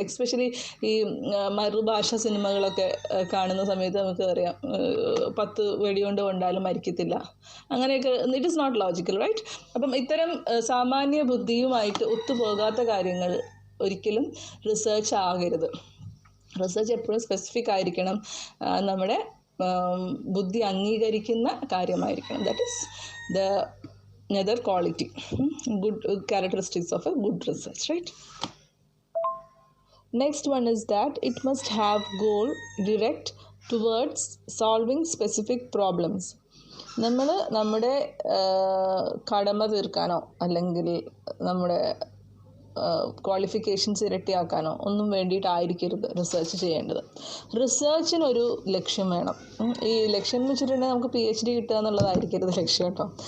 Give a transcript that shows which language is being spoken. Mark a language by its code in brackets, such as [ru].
[ml] Especially ഈ മറുഭാഷ സിനിമകളൊക്കെ കാണുന്ന സമയത്ത് നമുക്ക് അറിയാം 10 വെടികൊണ്ട് കൊണ്ടാലും മരിക്കത്തില്ല, അങ്ങനെയൊക്കെ. [en] It is not logical, right? [ml] അപ്പം ഇത്തരം സാമാന്യ ബുദ്ധിയുമായിട്ട് ഒത്തുപോകാത്ത കാര്യങ്ങൾ ഒരിക്കലും റിസർച്ച് ആകരുത്. റിസർച്ച് എപ്പോഴും സ്പെസിഫിക് ആയിരിക്കണം, നമ്മുടെ ബുദ്ധി അംഗീകരിക്കുന്ന കാര്യമായിരിക്കണം. [en] That is the another quality, good characteristics of a good research, right? Next one is that it must have goal direct towards solving specific problems. [ml] നമ്മൾ നമ്മുടെ കടമ തീർക്കാനോ അല്ലെങ്കിൽ നമ്മുടെ ക്വാളിഫിക്കേഷൻസ് ഇരട്ടിയാക്കാനോ ഒന്നും വേണ്ടിയിട്ടായിരിക്കരുത് റിസർച്ച് ചെയ്യേണ്ടത്. റിസർച്ചിനൊരു ലക്ഷ്യം വേണം. ഈ ലക്ഷ്യം എന്ന് വെച്ചിട്ടുണ്ടെങ്കിൽ നമുക്ക് PhD കിട്ടുക എന്നുള്ളതായിരിക്കരുത് ലക്ഷ്യം കേട്ടോ.